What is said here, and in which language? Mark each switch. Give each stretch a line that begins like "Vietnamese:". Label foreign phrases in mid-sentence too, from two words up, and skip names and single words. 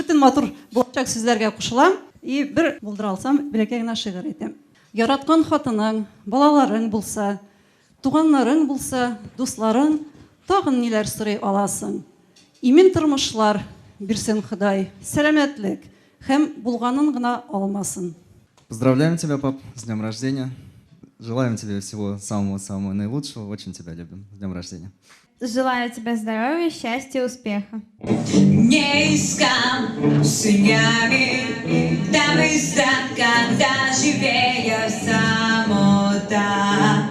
Tatar: Бөтен матур булачак сүзләргә кушылам. И бер булдыра алсам, бәләкәй генә шигырь әйтәм. Яраткан хатының, балаларың булса, туганнарың булса, дусларың, тагын ниләр сорый аласың. Имин тормышлар бирсен Ходай, сәламәтлек һәм булганын гына алмасын.
Russian: Поздравляем тебя, пап, с днем рождения. Желаем тебе всего самого-самого наилучшего. Очень тебя любим. С днем рождения. Желаю тебе здоровья, счастья, успеха. Не искал сынями, там когда живее самота.